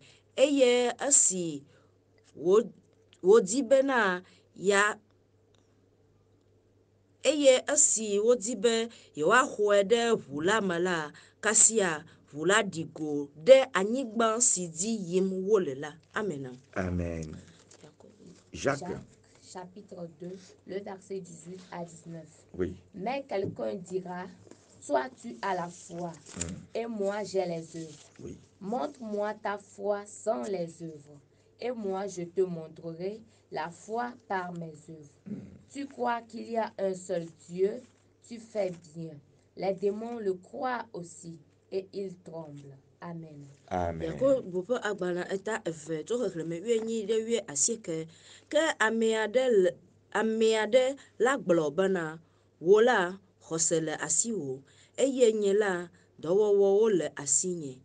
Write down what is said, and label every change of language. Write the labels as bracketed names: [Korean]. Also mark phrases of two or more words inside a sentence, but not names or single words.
[Ewe] Eye esi wodi bena eye esi wodi be yewoaxɔe ɖe ʋu la me la, kasia ʋu la ɖi go ɖe anyigba si dzi yim wole la. Amen. [French] Amen. Jacques. Chapitre 2, le verset 18 à 19. Oui. Mais quelqu'un dira, toi tu as la foi, et moi j'ai les œuvres. Oui. Montre-moi ta foi sans les œuvres, et moi je te montrerai la foi par mes œuvres. Tu crois qu'il y a un seul Dieu, tu fais bien. Les démons le croient aussi, et ils tremblent. Amen. Amen. [Ewe] Yakobo ƒe agbalẽ eta 2 tso xexlẽme 18 ɖe 19. Ke ame aɖe la gblɔ bena, wò la, xɔse le asiwò, eye nye la, dɔwɔwɔwo le asinye.